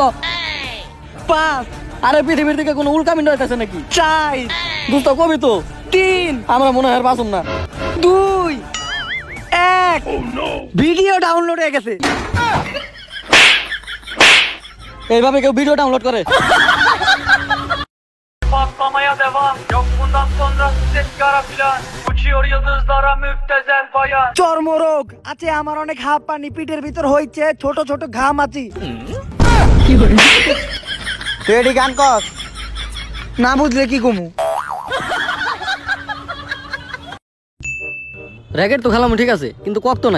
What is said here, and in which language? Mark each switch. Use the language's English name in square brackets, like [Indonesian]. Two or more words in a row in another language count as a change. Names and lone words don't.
[Bangla] 5 আরে পৃথিবীর দিকে কোনো উল্কাপিণ্ড হইতাছে নাকি? 4 দোস্ত কবি তো 3 আমরা মনে হয় বাসুম না। 2 1 ভিডিও ডাউনলোড হয়ে গেছে। এইভাবে কেউ ভিডিও ডাউনলোড করে? [Turkish] Patlamaya devam. Yok bundan sonra ses kara filan. Uçuyor yıldızlara müptezel bayan. [Bangla] চর্মরোগ আছে আমার, অনেক হাঁপ পানি পিঠের ভিতর হইছে, ছোট ছোট ঘাম আছে। তুই এটি গান কর না, বুঝলে কি কমু। র্যাকেট তো খেলাম ঠিক আছে, কিন্তু কক তো নাই।